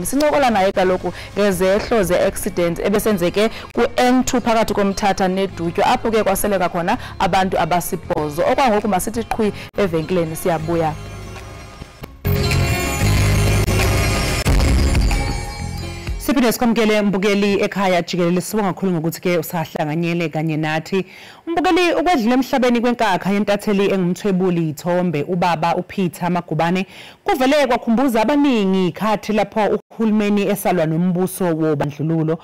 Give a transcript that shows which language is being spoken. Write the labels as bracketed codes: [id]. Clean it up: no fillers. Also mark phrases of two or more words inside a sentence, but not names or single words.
[xh] Sincokola naye kaloku ngezehlo ze-accident ebesenzeke ku-N2 phakathi koMthatha neDutywa apho ke kwaseleka khona abantu abasibhozo. Okwangoku masithi qhwi evenkileni siyabuya. [zu] Siphinde sikwamukele mbukeli ekhaya Jikelele sibonga kakhulu ngokuthi ke usahlanganyele kanye nathi. Mbukeli ukwedlula emhlabeni kwenkakha yentatheli engumthwebuli ithombe ubaba uPeter Magubane kuvele kwakhumbuza abaningi ikhathi lapho uhulumeni esalwa nombuso wobandlululo.